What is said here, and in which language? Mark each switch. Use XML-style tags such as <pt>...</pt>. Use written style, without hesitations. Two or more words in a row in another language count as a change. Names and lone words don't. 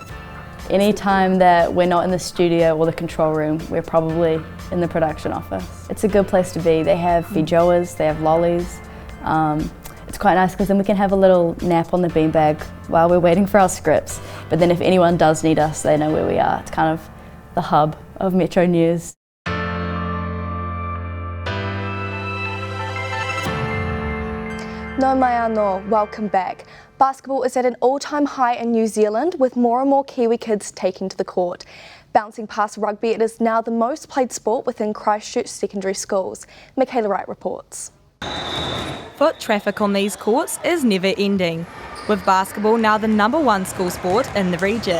<en>Any time that we're not in the studio or the control room, we're probably in the production office. It's a good place to be. They have feijoas, they have lollies. It's quite nice because then we can have a little nap on the beanbag while we're waiting for our scripts. But then if anyone does need us, they know where we are. It's kind of the hub of MetroNews.</en> <mi>No mai anō,</mi> <en>welcome back. Basketball is at an all-time high in New Zealand, with more and more Kiwi kids taking to the court. Bouncing past rugby, it is now the most played sport within Christchurch secondary schools. McKayla Wright reports. Foot traffic on these courts is never ending, with basketball now the #1 school sport in the region.</en>